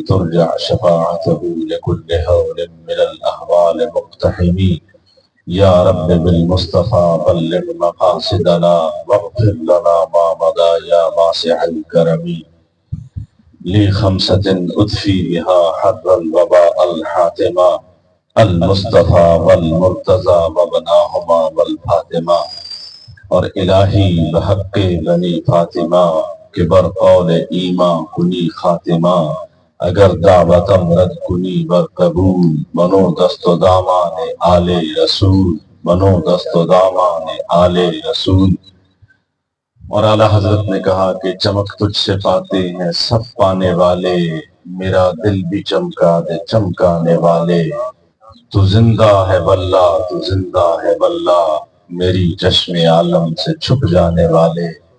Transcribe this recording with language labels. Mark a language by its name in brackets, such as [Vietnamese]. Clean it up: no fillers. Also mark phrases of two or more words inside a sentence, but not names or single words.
[Arabic] ترجع شفاعته لكل هول من الاحوال مقتحم یا رب بالمصطفى بلغ مقاصدنا واغفر لنا ما مضى یا واسع الکرم لی خمسة ادفی بها حر الوباء الحاتمہ المصطفى والمرتضى وابناہما والفاطمہ [Persian] اور الہی بحق بنی فاطمہ کہ بر قول ایمان کنی خاتمہ اگر دعوتم رد کنی بر قبول بنو دست و دامان آل رسول بنو دست و دامان آل رسول۔ [Urdu] اور اعلیٰ حضرت نے کہا کہ چمک تجھ سے پاتے ہیں سب پانے والے، میرا دل بھی چمکا دے چمکانے والے، تو زندہ ہے واللہ تو زندہ ہے واللہ میری چشم عالم سے چھپ جانے والے۔